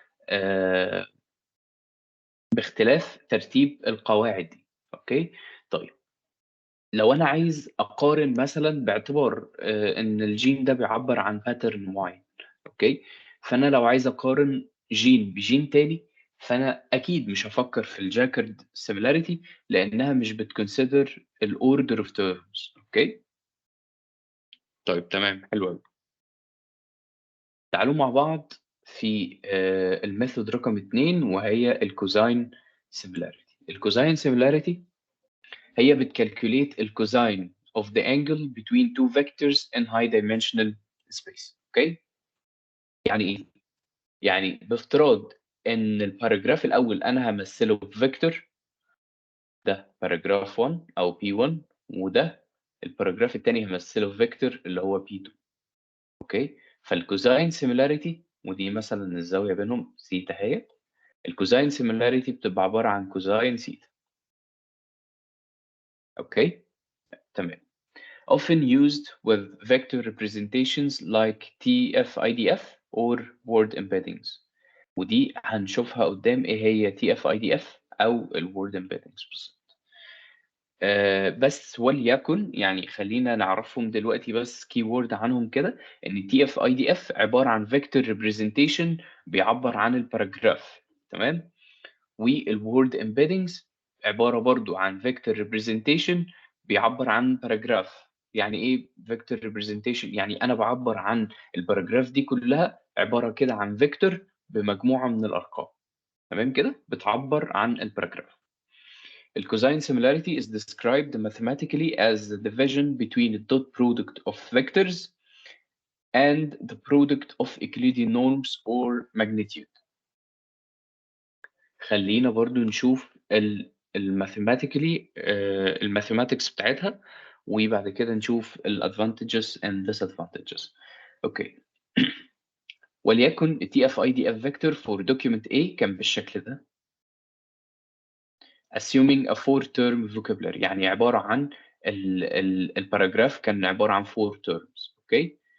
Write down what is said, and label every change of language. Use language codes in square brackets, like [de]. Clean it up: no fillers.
[ar] آآ باختلاف ترتيب القواعد دي، أوكي؟ طيب لو أنا عايز أقارن مثلًا باعتبار إن الجين ده بيعبّر عن pattern معيّن، أوكي؟ فأنا لو عايز أقارن جين بجين تاني، فأنا أكيد مش هافكّر في الJacquard similarity لإنها مش بتconsider ال [en] order of terms. [ar] اوكي. طيب تمام، حلو قوي. تعالوا مع بعض في الميثود رقم 2 وهي الكوزاين سيميلاريتي. [en] الكوزاين سيميلاريتي هي بتكالكوليت الكوزاين of the angle between two vectors in high dimensional space. [ar] اوكي. يعني ايه؟ يعني بافتراض ان الباراجراف الاول انا همثله بفيكتور، ده باراجراف 1 او بي 1، وده الباراجراف الثاني همثله بفيكتور اللي هو بي 2. اوكي. فالكوزاين سيميلاريتي، ودي مثلا الزاويه بينهم سيتا اهي، الكوزاين سيميلاريتي بتبقى عباره عن كوزاين سيتا. اوكي تمام. [en] often used with vector representations like TF-IDF or word embeddings. [ar] ودي هنشوفها قدام ايه هي TF-IDF او ال word embeddings بالظبط. بس وليكن يعني خلينا نعرفهم دلوقتي بس keyword عنهم كده، ان TF-IDF عبارة عن vector representation بيعبر عن الباراجراف. تمام. والword embeddings عبارة برضو عن vector representation بيعبر عن باراجراف. يعني ايه vector representation؟ يعني انا بعبر عن الباراجراف دي كلها عبارة كده عن فيكتور بمجموعة من الارقام. تمام كده بتعبر عن الباراجراف. [en] الcosine similarity is described mathematically as the division between the dot product of vectors and the product of Euclidean norms or magnitude. [ar] خلينا برضو نشوف الماثيماتيكالي الماثيماتكس بتاعتها، وبعد كده نشوف الادفانتجز اند disadvantages. اوكي. [en] وليكن T F I D F vector for document A [ar] كان بالشكل ده، [en] assuming a four term vocabulary، [ar] يعني عباره عن الباراجراف كان عباره عن [en] four terms. Okay.